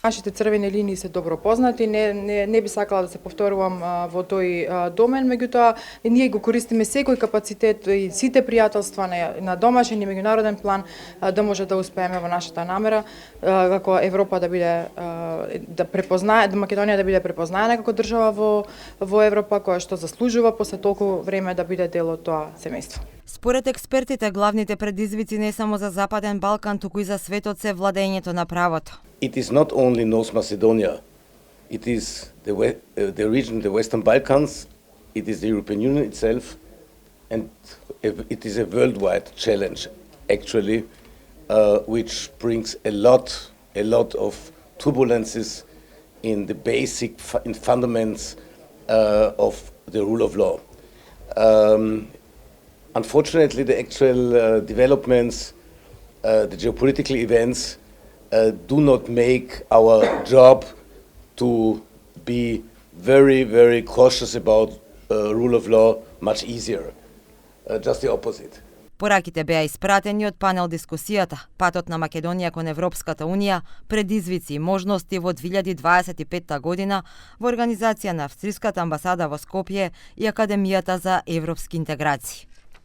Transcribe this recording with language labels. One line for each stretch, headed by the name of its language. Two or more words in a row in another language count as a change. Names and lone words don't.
Macedonian: Нашите црвени линии се добро познати, не би сакала да се повторувам во тој домен, меѓутоа ние го користиме секој капацитет и сите пријателства на домашен и меѓународен план да може да успееме во нашата намера како Европа да биде да препознае, Македонија да биде препознаена како држава во Европа која што заслужува после толку време да биде дел од тоа семејство. Според експертите, главните предизвици не само за Западен Балкан, туку и за светот се владењето на правото.
English: It is not only North Macedonia, it is the region, the Western Balkans, it is the European Union itself, and it is a worldwide challenge, actually, which brings a lot of turbulences in the basic fundaments of the rule of law. Unfortunately, the actual developments, the geopolitical events, do not make our job to be very, very cautious about rule of law much easier. Just the opposite.
Macedonian: Пораките беа испратени од панел дискусијата Патот на Македонија кон Европската Унија, предизвици и можности во 2025 година во организација на Австриската амбасада во Скопје и Академијата за европски интеграции.